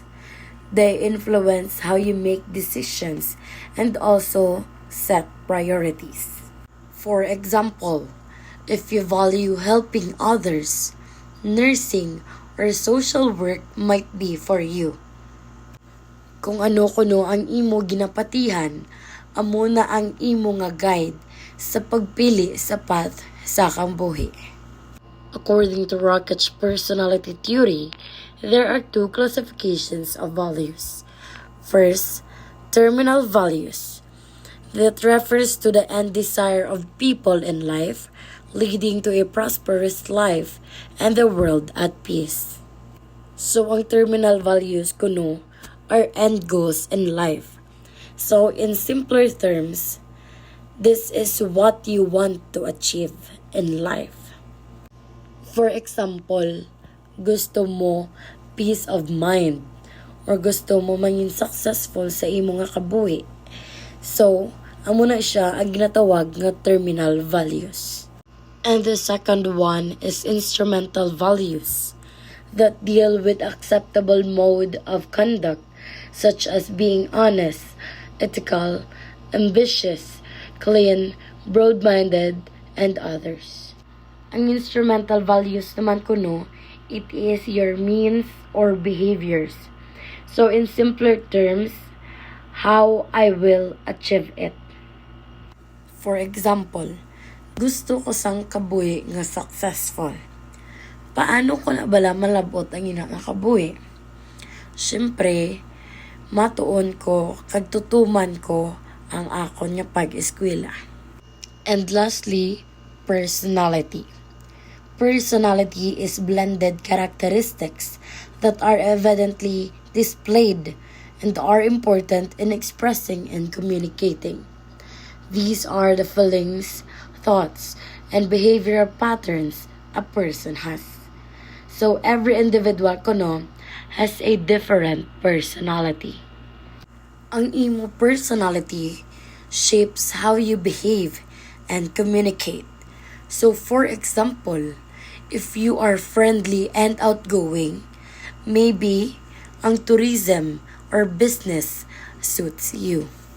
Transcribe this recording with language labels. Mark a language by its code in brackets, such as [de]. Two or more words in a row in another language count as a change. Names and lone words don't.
[en] They influence how you make decisions and also set priorities. For example, if you value helping others, nursing or social work might be for you. [hil] Kung ano kuno ang imo ginapatihan, amo na ang imo nga guide sa pagpili sa path sa kambuhi. [en] According to Rocket's personality theory, there are two classifications of values. First, terminal values. That refers to the end desire of people in life, leading to a prosperous life and the world at peace. So, ang terminal values kuno are end goals in life. So, in simpler terms, this is what you want to achieve in life. For example, [hil] gusto mo [en] peace of mind [hil] or gusto mo maging successful sa imo nga kabuhi. So, amo na siya ang ginatawag nga [en] terminal values. And the second one is instrumental values that deal with acceptable mode of conduct such as being honest, ethical, ambitious, clean, broad-minded, and others. [hil] Ang [en] instrumental values [hil] naman kuno, [en] it is your means or behaviors. So in simpler terms, how I will achieve it. For example, [hil] gusto ko sang kabuhi nga successful. Paano ko na bala malabot ang ina nga kabuhi? Siyempre, matuon ko, kagtutuman ko ang akon nga pag-eskwela. [en] And lastly, personality. Personality is blended characteristics that are evidently displayed and are important in expressing and communicating. These are the feelings, thoughts, and behavioral patterns a person has. So every individual kuno has a different personality. [hil] Ang imo [en] personality shapes how you behave and communicate. So for example, if you are friendly and outgoing, maybe ang tourism or business suits you.